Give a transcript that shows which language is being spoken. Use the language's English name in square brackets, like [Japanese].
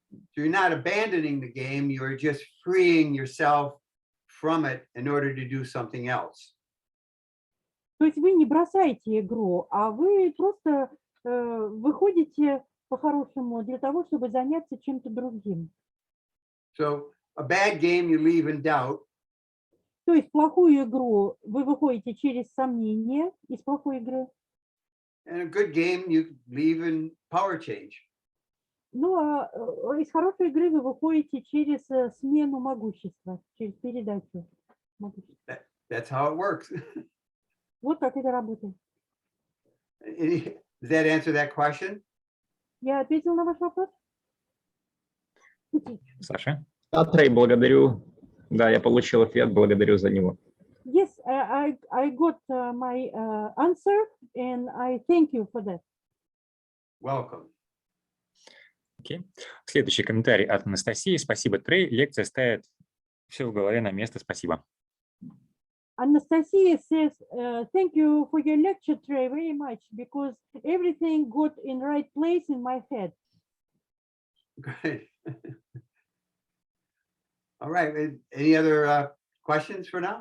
[English] So you're not abandoning the game, you're just freeing yourself from it in order to do something else. [Russian] То есть вы не бросаете игру, а вы просто выходите по-хорошему для того, чтобы заняться чем-то другим. [English] So a bad game you leave in doubt. [Russian] То есть плохую игру вы выходите через сомнение из плохой игры. [English] And a good game you leave in power change. [Russian] Ну, а из хорошей игры вы выходите через смену могущества, через передачу могущества. [English] That's how it works. [Russian] Вот как это работает. [English] Does that answer that question? [Russian] Я ответил на ваш вопрос? Саша? Да, Трей, благодарю. Да, я получил ответ, благодарю за него. [English] Yes, I got my answer, and I thank you for that. Welcome. [Russian] Окей. Следующий комментарий от Анастасии. Спасибо, Трей. Лекция ставит все в голове на место. Спасибо. [English] Anastasia says, thank you for your lecture, Trey, very much, because everything got in right place in my head. Good. All right. Any other questions for now?